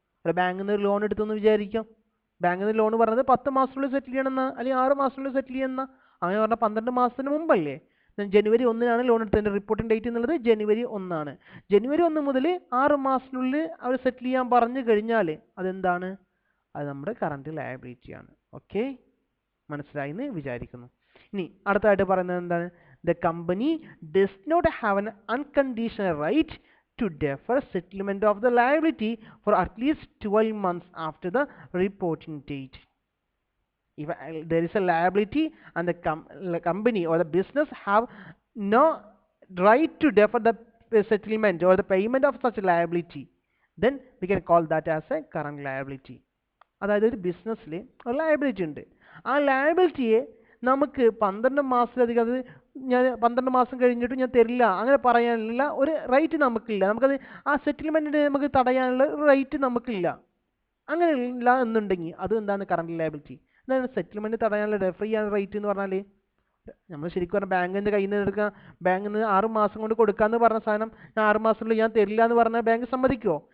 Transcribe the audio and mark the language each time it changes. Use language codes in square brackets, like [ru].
[ml] ഒരു ബാങ്കിൽ നിന്ന് ഒരു ലോൺ എടുത്തെന്ന് വിചാരിക്കാം. ബാങ്കിൽ നിന്ന് ലോൺ പറഞ്ഞത് 10 മാസത്തിനുള്ളിൽ സെറ്റിൽ ചെയ്യണമെന്ന്, അല്ലെങ്കിൽ 6 മാസത്തിനുള്ളിൽ സെറ്റിൽ ചെയ്യണമെന്ന്. അങ്ങനെ പറഞ്ഞാൽ 12 മാസത്തിന് മുമ്പല്ലേ. ജനുവരി 1-നാണ് ലോൺ എടുത്തതിൻ്റെ റിപ്പോർട്ടിംഗ് ഡേറ്റ് എന്നുള്ളത് ജനുവരി 1-ആണ്. ജനുവരി 1 മുതൽ 6 മാസത്തിനുള്ളിൽ അവർ സെറ്റിൽ ചെയ്യാൻ പറഞ്ഞു കഴിഞ്ഞാൽ അതെന്താണ്, അത് നമ്മുടെ കറണ്ട് ലയബിലിറ്റിയാണ്. ഓക്കെ, മനസ്സിലായി എന്ന് വിചാരിക്കുന്നു. ഇനി അടുത്തായിട്ട് പറയുന്നത് എന്താണ്, [en] The company does not have an unconditional right to defer settlement of the liability for at least 12 months after the reporting date. If there is a liability and the company or the business have no right to defer the settlement or the payment of such liability, then we can call that as a current liability. [ml] അതായത് ഒരു ബിസിനസ്സിൽ ഒരു liability ഉണ്ട്. ആ ലയബിലിറ്റിയെ നമുക്ക് 12 മാസത്തിലധികം, അത് ഞാൻ 12 മാസം കഴിഞ്ഞിട്ട് ഞാൻ തരില്ല അങ്ങനെ പറയാനുള്ള ഒരു റൈറ്റ് നമുക്കില്ല. നമുക്കത് ആ സെറ്റിൽമെൻറ്റിനെ നമുക്ക് തടയാനുള്ള റൈറ്റ് നമുക്കില്ല. അങ്ങനെ ഇല്ല എന്നുണ്ടെങ്കിൽ അത് എന്താണ് കറണ്ട് ലയബിലിറ്റി. എന്താണ് സെറ്റിൽമെൻറ്റ് തടയാനുള്ള ഡെഫർ ചെയ്യാനുള്ള റൈറ്റ് എന്ന് പറഞ്ഞാൽ, നമ്മൾ ശരിക്കും പറഞ്ഞാൽ ബാങ്കിൻ്റെ കയ്യിൽ നിന്ന് എടുക്കുക, ബാങ്കിൽ നിന്ന് 6 മാസം കൊണ്ട് കൊടുക്കാമെന്ന് പറഞ്ഞ സാധനം ഞാൻ 6 മാസത്തിനുള്ളിൽ ഞാൻ തരില്ല എന്ന് പറഞ്ഞാൽ ബാങ്ക് സമ്മതിക്കുമോ?